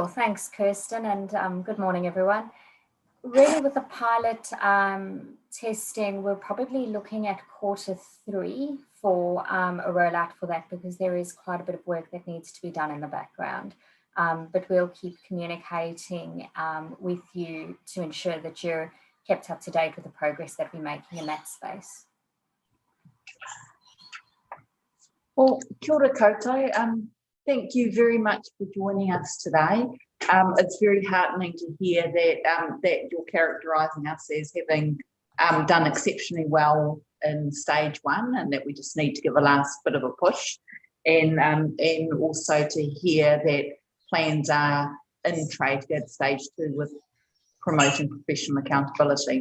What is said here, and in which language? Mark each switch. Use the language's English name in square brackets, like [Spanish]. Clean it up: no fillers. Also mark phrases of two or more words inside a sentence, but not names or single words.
[English] Thanks, Kirsten, and good morning, everyone. Really, with the pilot testing, we're probably looking at Q3 for a rollout for that, because there is quite a bit of work that needs to be done in the background. But we'll keep communicating with you to ensure that you're kept up to date with the progress that we're making in that space. Well, [Māori] kia ora koutou. [English] Thank you very much for joining us today. It's very heartening to hear that that you're characterising us as having done exceptionally well in stage 1, and that we just need to give a last bit of a push, and also to hear that plans are in trade to go to stage 2 with promoting professional accountability.